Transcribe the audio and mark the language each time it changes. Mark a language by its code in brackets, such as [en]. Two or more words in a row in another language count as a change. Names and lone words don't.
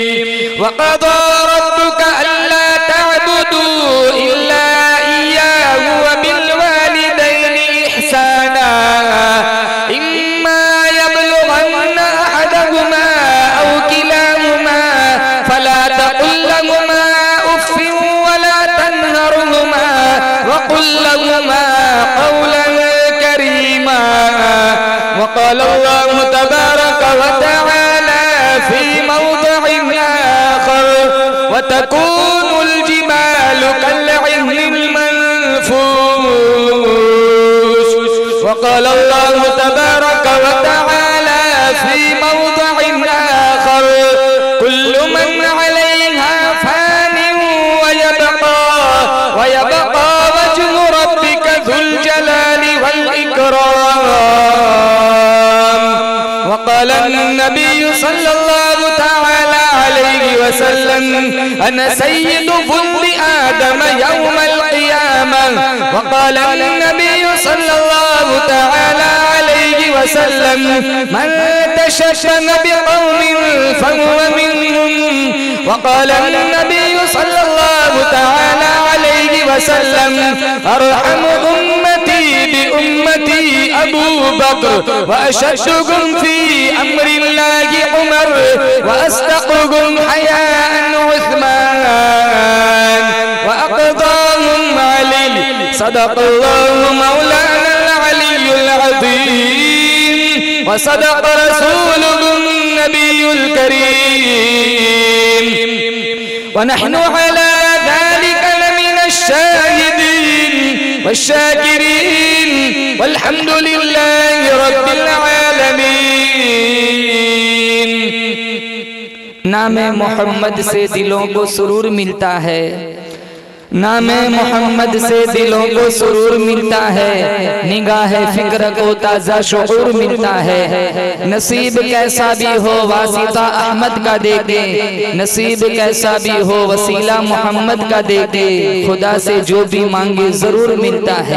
[ar] وقضى ربك ألا تعبدوا إلا إياه وبالوالدين إحسانا. إما يبلغن أحدهما أو كلاهما فلا تقل لهما أف ولا تنهرهما وقل لهما قولا كريما. وقال الله تبارك وتعالى في موضع آخر وتكون الجبال كالعهن المنفوش. وقال الله تبارك وتعالى في موضع آخر كل من عليها فان ويبقى وجه ربك ذو الجلال والإكرام. وقال النبي صلى الله تعالى عليه وسلم أنا سيد ولد آدم يوم القيامة. وقال النبي صلى الله تعالى عليه وسلم من تشبه بقوم فهو منهم. وقال النبي صلى الله تعالى عليه وسلم أرحم أمتي بأمتي أبو بكر وأشدهم في أمر الله عمر وأصدقهم حياء عثمان وأقضاهم علي. صدق الله مولانا العلي العظيم وصدق رسوله النبي الكريم ونحن على ذلك لمن الشاهدين والشاكرين والحمد لله رب العالمين. [ur] نام محمد سے دلوں کو سرور ملتا ہے, نام محمد سے دلوں کو سرور ملتا ہے، نگاہ فکر کو تازہ شعور ملتا ہے. نصیب کیسا بھی ہو واسطہ احمد کا دیکھے، نصیب کیسا بھی ہو وسیلہ محمد کا دیکھے، خدا سے جو بھی مانگے ضرور ملتا ہے.